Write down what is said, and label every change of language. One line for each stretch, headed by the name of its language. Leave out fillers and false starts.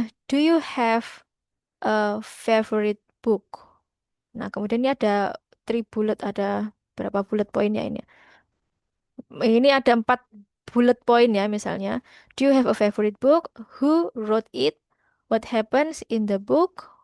English: Do you have a favorite book?
Indonesian: Nah, kemudian ini ada three bullet, ada berapa bullet point ya ini? Ini ada 4 bullet point ya misalnya.
English: Do you have a favorite book? Who wrote it? What happens in the book?